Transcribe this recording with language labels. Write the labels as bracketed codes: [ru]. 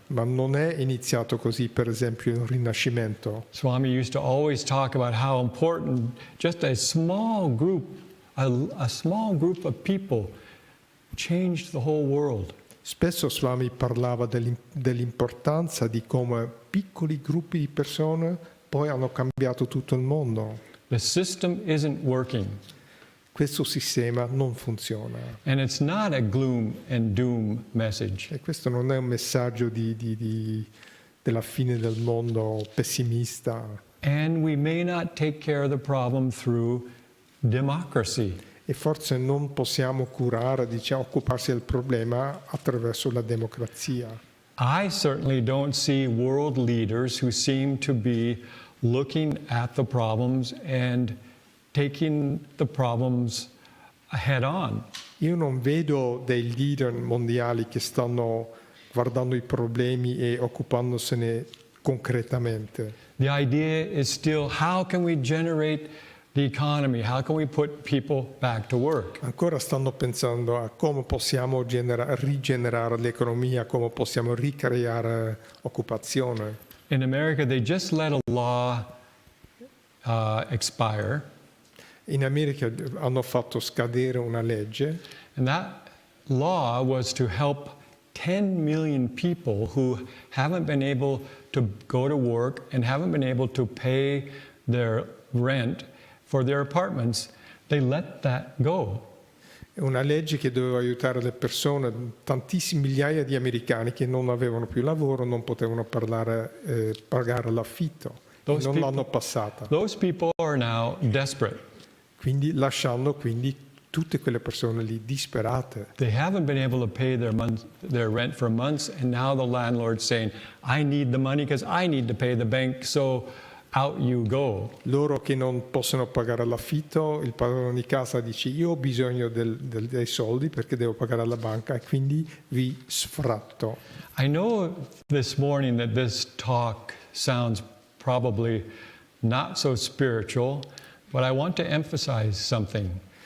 [it] Ma non è iniziato così, per esempio, il Rinascimento. [en] Swami used to always talk about how important just a small group of people changed the whole world. [it] Spesso Swami parlava dell'importanza di come piccoli gruppi di persone poi hanno cambiato tutto il mondo. [en] The system isn't working. [it] Questo sistema non funziona. [en] And it's not a gloom and doom message. [it] E questo non è un messaggio della fine del mondo pessimista. [en] And we may not take care of the problem through democracy. [it] E forse non possiamo occuparsi del problema attraverso la democrazia. [en] I certainly don't see world leaders who seem to be looking at the problems and taking the problems head on. [it] Io non vedo dei leader mondiali che stanno guardando i problemi e occupandosene concretamente. [en] The idea is still, how can we generate the economy? How can we put people back to work? [it] Ancora stanno pensando a come possiamo rigenerare l'economia, come possiamo ricreare occupazione. [en] In America, they just let a law expire. [it] In America hanno fatto scadere una legge [en] And that law was to help 10 million people who haven't been able to go to work and haven't been able to pay their rent for their apartments. They let that go. [it] È una legge che doveva aiutare le persone, tantissime migliaia di americani che non avevano più lavoro, non potevano pagare l'affitto, non l'hanno passata. [en] Those people are now desperate. [it] Quindi lasciando tutte quelle persone lì disperate. [en] They haven't been able to pay their rent for months, and now the landlord's saying, I need the money because I need to pay the bank, so out you go. [it] Loro che non possono pagare l'affitto, il padrone di casa dice io ho bisogno dei soldi perché devo pagare alla banca e quindi vi sfratto. [en] I know this morning that this talk sounds probably not so spiritual, but I want to emphasize something.